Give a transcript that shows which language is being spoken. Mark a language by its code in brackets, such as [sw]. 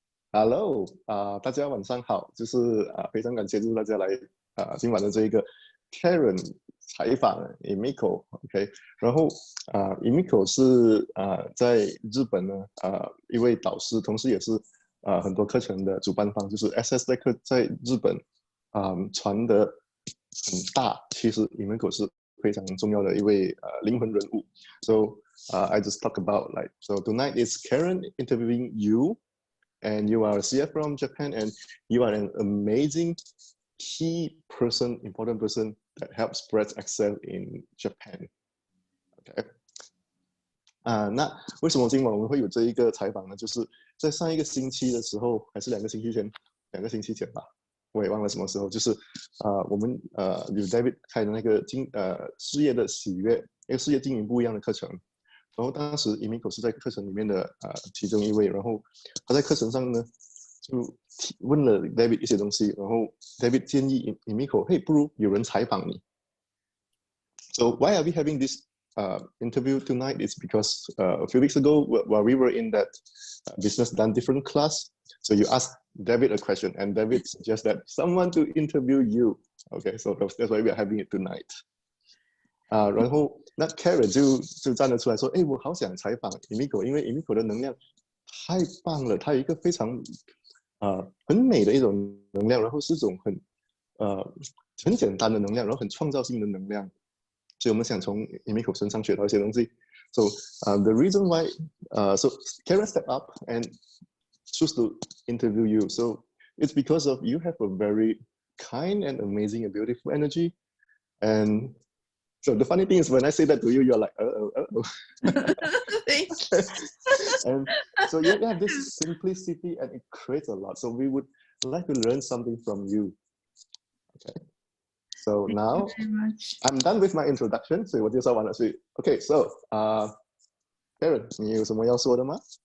[zh] Hello，大家晚上好，就是非常感谢就是大家来今晚的这一个 Karen 采访 Emiko，OK，然后Emiko 是在日本呢一位导师，同时也是很多课程的主办方，就是 SS 课在日本传得很大，其实 Emiko 是非常重要的一位灵魂人物。 [en] So I just talk about so tonight is Karen interviewing you. And you are a CF from Japan, and you are an amazing key person, important person that helps spread excel in Japan. [zh] OK，那为什么今晚我们会有这一个采访呢？就是在上一个星期的时候，还是2个星期前，2个星期前吧，我也忘了什么时候。就是我们有 David 开的那个事业的喜悦，一个事业经营不一样的课程。然后当时 Emiko 是在课程里面的其中一位，然后他在课程上呢就问了 David 一些东西，然后 David 建议 Emiko， 嘿，不如有人采访你。 [en] So why are we having this interview tonight? It's because a few weeks ago, while we were in that business done different class, so you asked David a question, and David suggested someone to interview you. Okay, so that's why we are having it tonight. [zh] 然后那 Karen 就站了出来说，哎，我好想采访 Emiko， 因为 Emiko 的能量太棒了，它有一个非常很美的一种能量，然后是一种很简单的能量，然后很创造性的能量，所以我们想从 Emiko 身上学到一些东西。 [en] So the reason why so Karen stepped up and choose to interview you, so it's because of you have a very kind and amazing and beautiful energy. And so the funny thing is, when I say that to you, you're like, Thank you. And so you have this simplicity, and it creates a lot. So we would like to learn something from you. Okay. So now I'm done with my introduction. So [zh] 我介绍完了，所以 OK. So Karen， 你有什么要说的吗？